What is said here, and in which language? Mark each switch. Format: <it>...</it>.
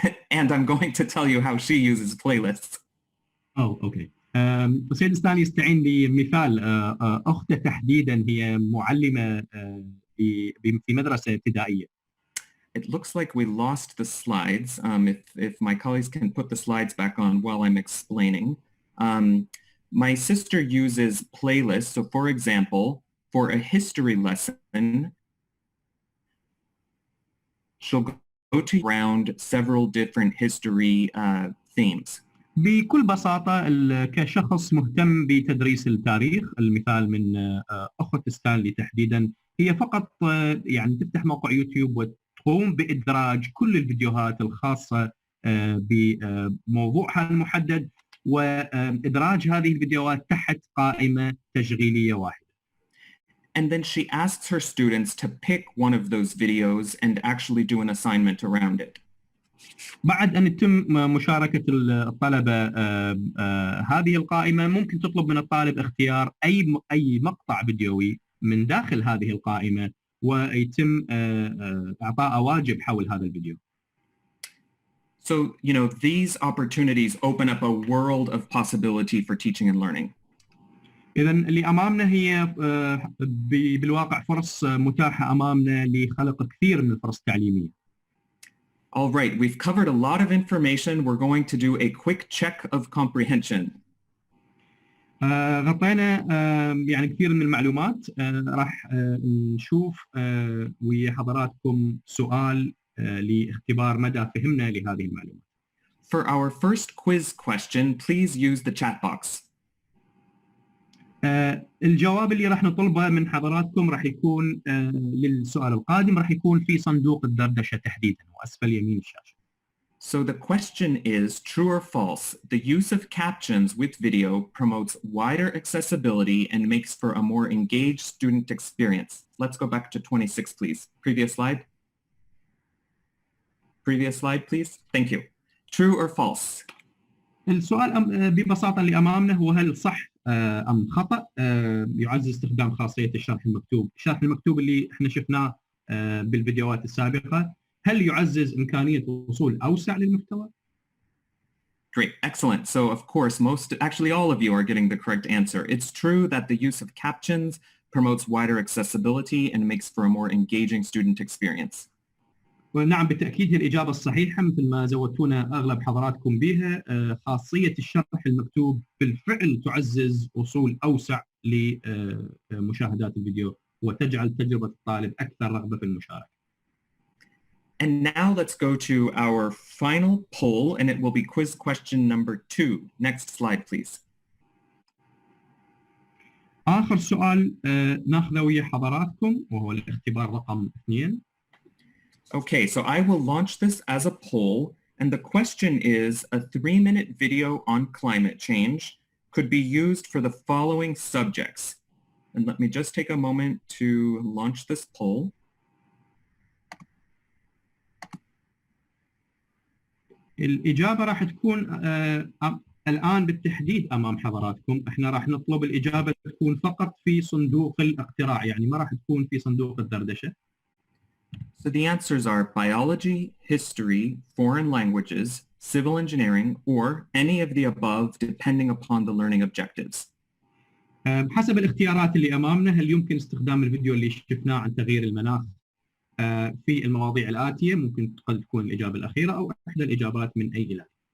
<en>And I'm going to tell you how she uses playlists. Oh, okay.</en> <ar>سيد ستان يستعين بمثال أخته تحديدا هي معلمة في مدرسة ابتدائية.</ar> <en>It looks like we lost the slides. If my colleagues can put the slides back on while I'm explaining. My sister uses playlists. So for example, for a history lesson, she'll go to around several different history themes.</en> <ar>بكل بساطة كشخص مهتم بتدريس التاريخ، المثال من أخت ستانلي تحديدا، هي فقط يعني تفتح موقع يوتيوب وتقوم بإدراج كل الفيديوهات الخاصة بموضوعها المحدد وإدراج هذه الفيديوهات تحت قائمة تشغيلية واحدة.</ar> <en>and then she asks her students to pick one of those videos and actually do an assignment around it.</en> <ar>بعد أن يتم مشاركة الطلبة هذه القائمة، ممكن تطلب من الطالب اختيار أي مقطع فيديوي من داخل هذه القائمة ويتم إعطاء واجب حول هذا الفيديو.</ar> <en>So, these opportunities open up a world of possibility for teaching and learning.</en> <ar>إذا اللي أمامنا هي بالواقع فرص متاحة أمامنا لخلق كثير من الفرص التعليمية.</ar> <en>All right, we've covered a lot of information. We're going to do a quick check of comprehension.</en> <ar>غطينا يعني كثير من المعلومات. راح نشوف ويا حضراتكم سؤال لاختبار مدى فهمنا لهذه المعلومات.</ar> <en>For our first quiz question, please use the chat box.</en> <ar>الجواب اللي راح نطلبه من حضراتكم راح يكون للسؤال القادم راح يكون في صندوق الدردشة تحديدا وأسفل يمين الشاشة.</ar> <en>So the question is, true or false, the use of captions with video promotes wider accessibility and makes for a more engaged student experience. Let's go back to 26, please. Previous slide. Previous slide, please. Thank you. True or false?</en> <ar>السؤال ببساطة اللي أمامنا هو هل صح أم خطأ يعزز استخدام خاصية الشرح المكتوب. الشرح المكتوب اللي احنا شفناه بالفيديوهات السابقة، هل يعزز إمكانية وصول أوسع للمحتوى؟</ar> <en>Great, excellent. So of course, actually all of you are getting the correct answer. It's true that the use of captions promotes wider accessibility and makes for a more engaging student experience.</en> <ar>ونعم بالتأكيد هي الإجابة الصحيحة مثل ما زودتونا أغلب حضراتكم بها. خاصية الشرح المكتوب بالفعل تعزز وصول أوسع لمشاهدات الفيديو وتجعل تجربة الطالب أكثر رغبة في المشاركة.</ar> <en>And now let's go to our final poll, and it will be quiz question number 2. Next slide, please.</en> <ar>آخر سؤال ناخذه ويا حضراتكم وهو الاختبار رقم 2.</ar> <en>Okay, so I will launch this as a poll, and the question is, a 3-minute video on climate change could be used for the following subjects. And let me just take a moment to launch this poll.</en> <ar>الإجابة راح تكون الآن بالتحديد أمام حضراتكم. احنا راح نطلب الإجابة تكون فقط في صندوق الاقتراع، يعني ما راح تكون في صندوق الدردشة.</ar> <en>So the answers are biology, history, foreign languages, civil engineering, or any of the above depending upon the learning objectives.</en> <ar>بحسب الاختيارات اللي أمامنا، هل يمكن استخدام الفيديو اللي شفناه عن تغيير المناخ في المواضيع الآتية؟ ممكن قد تكون الإجابة الأخيرة أو إحدى الإجابات من أي إلى.</ar>